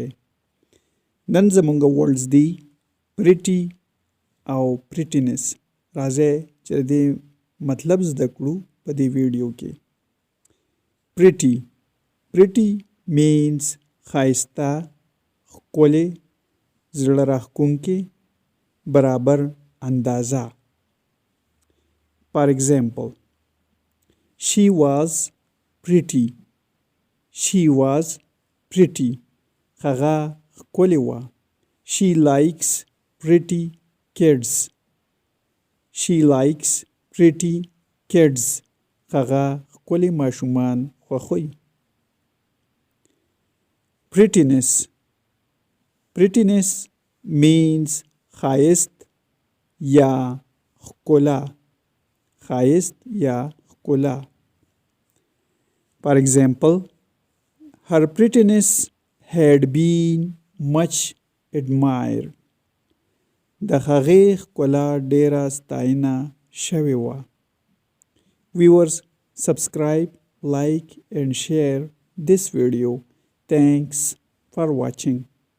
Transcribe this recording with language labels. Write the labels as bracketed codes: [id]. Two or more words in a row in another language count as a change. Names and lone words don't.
[ps] نن زموږ ورډز دی پریټي او پریټینس. راځئ چې د دې مطلب زده کړو په دې ویډیو کې. [en] pretty means [ps] ښایسته، ښکلې، زړه راښکونکې، برابر اندازه. [en] For example, she was pretty. She was pretty. [ps] هغه ښکلې وه. [en] She likes pretty kids. She likes pretty kids. [ps] هغه ښکلې ماشومان خوښوي. [en] Prettiness means [ps] ښایست یا ښکلا. ښایست یا ښکلا. [en] For example, her prettiness had been much admired. [ps] د هغې ښکلا ډیره ستاینه شوې وه. [en] Viewers, subscribe, like and share this video. Thanks for watching.